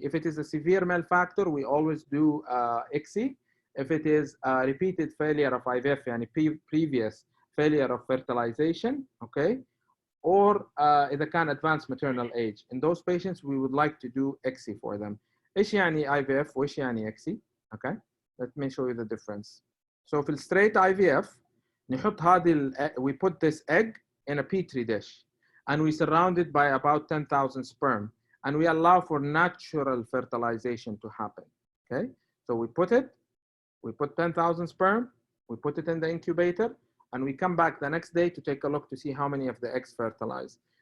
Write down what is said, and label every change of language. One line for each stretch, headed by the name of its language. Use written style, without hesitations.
English: If it is a severe malfactor, we always do ICSI. If it is a repeated failure of IVF, يعني previous failure of fertilization, okay, or إذا كان advanced maternal age. In those patients, we would like to do ICSI for them.
Arabic: إيش يعني IVF وإيش يعني ICSI?
English: Okay, let me show you the difference. So في straight IVF, نحط هذه we put this egg in a petri dish and we surround it by about 10,000 sperm and we allow for natural fertilization to happen. Okay, so we put 10,000 sperm, we put it in the incubator, and we come back the next day to take a look to see how many of the eggs fertilize.